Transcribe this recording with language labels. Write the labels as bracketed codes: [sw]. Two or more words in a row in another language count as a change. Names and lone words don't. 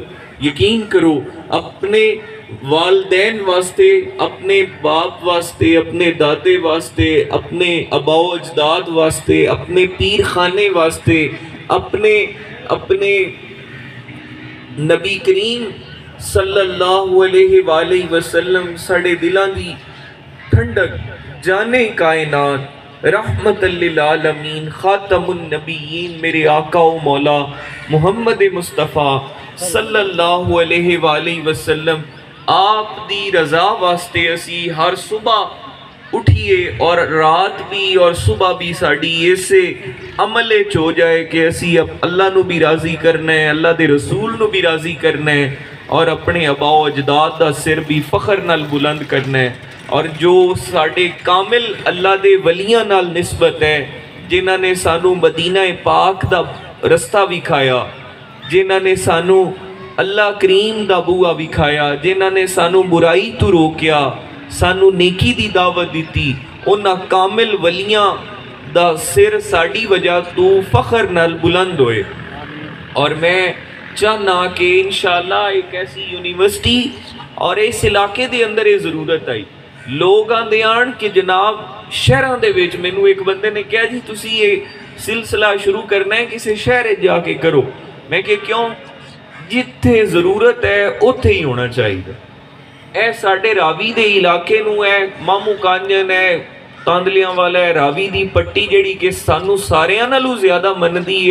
[pa] یقین کرو اپنے والدین واسطے، اپنے باپ واسطے، اپنے دادے واسطے، اپنے آباؤ اجداد واسطے، اپنے پیر خانے واسطے، اپنے اپنے نبی کریم [ar] صلى الله عليه وسلم [pa] ساڈے دلاں دی ٹھنڈک، جان کائنات, [ar] رحمة للعالمين, خاتم النبيين [pa] میرے آقا و مولا محمد مصطفیٰ [ar] صلى الله عليه وسلم [pa] آپ دی رضا واسطے اسی ہر صبح اٹھیے اور رات بھی اور صبح بھی ساڈی ایسے عملے چ ہو جائے کہ اسی اب اللہ نوں بھی راضی کرنا ہے، اللہ دے رسول نوں بھی راضی کرنا ہے اور اپنے آباؤ اجداد دا سر بھی فخر نال بلند کرنا ہے. اور جو ساڈے کامل اللہ دے ولیاں نال نسبت ہے، جنہاں نے سانوں مدینہ پاک دا رستہ وکھایا، جنہاں نے سانوں اللہ کریم دا بوہا وکھایا، جنہاں نے سانوں برائی توں روکیا، سانوں نیکی دی دعوت دی، انہاں کامل ولیاں دا سر ساڈی وجہ توں فخر نال بلند ہوئے. اور میں چاہنا کہ انشاءاللہ اک ایسی یونیورسٹی اور اس علاقے دے اندر یہ ضرورت آئی، لوک آندے آن کہ جناب شہراں دے وچ، مینوں اک بندے نے کہا جی تسی یہ سلسلہ شروع کرنا ہے کسی شہر جاکے کرو. میں کہ کیوں، جتھے ضرورت ہے اوتھے ہی ہونا چاہیدا. اے ساڈے راوی دے علاقے نوں ہے ماموں کانجن ہے، تاندلیاں والا ہے، راوی دی پٹی جہڑی کہ سانوں ساریاں نالوں زیادہ مندی ہے.